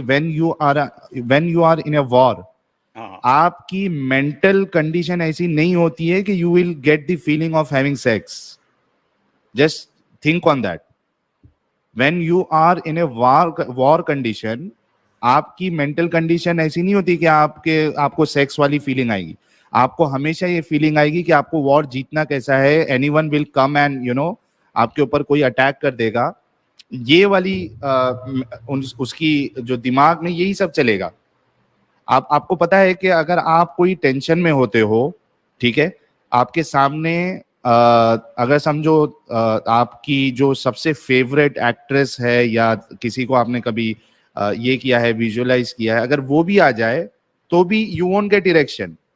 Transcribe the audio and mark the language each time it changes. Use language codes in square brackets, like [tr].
[en] when you are in a war, [ur] آپ کی mental condition ایسی نہیں ہوتی ہے کہ [en] You will get the feeling of having sex. Just think on that. When you are in a war condition, [ur] آپ کی مینٹل کنڈیشن ایسی نہیں ہوتی کہ آپ کو سیکس والی فیلنگ آئے گی. آپ کو ہمیشہ یہ فیلنگ آئے گی کہ آپ کو وار جیتنا کیسا ہے. [en] any one will come and [ur] آپ کے اوپر کوئی اٹیک کر دے گا. یہ والی اس کی جو دماغ میں یہی سب چلے گا. آپ کو پتا ہے کہ اگر آپ کوئی ٹینشن میں ہوتے ہو، ٹھیک ہے، آپ کے سامنے اگر سمجھو آپ کی جو سب سے فیوریٹ ایکٹریس ہے یا کسی کو آپ نے کبھی یہ کیا ہے، ویژولائز کیا ہے، اگر وہ بھی آ جائے تو بھی [en] You won't get erection.